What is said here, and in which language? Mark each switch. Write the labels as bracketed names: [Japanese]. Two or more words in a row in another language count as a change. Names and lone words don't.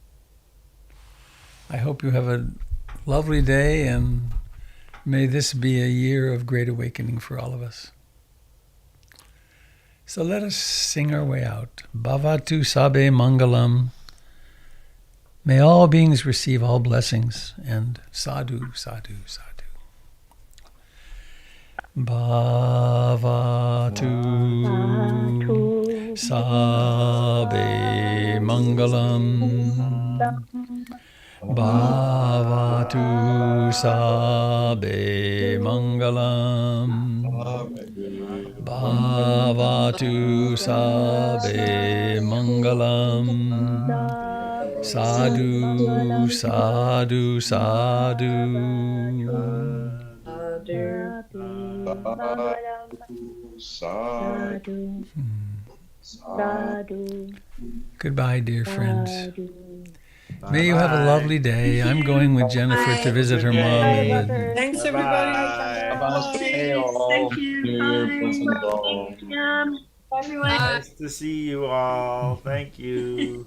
[English] I hope you have a lovely day, and may this be a year of great awakening for all of us. So let us sing our way out. [Pali] Bhavatu Sabe Mangalam. [English] May all beings receive all blessings, and [Pali] sadhu, sadhu, sadhu. Bhavatu Sabe Mangalam. Bhavatu Sabe Mangalam. Bhavatu Sabe Mangalam. Sadhu, sadhu, sadhu. Sadhu, sadhu. [English] Goodbye, dear friends. May you have a lovely day. I'm going with Jennifer to visit her mom. Thanks, everybody. Thank you. Bye, everyone. Nice to see you all. Thank you.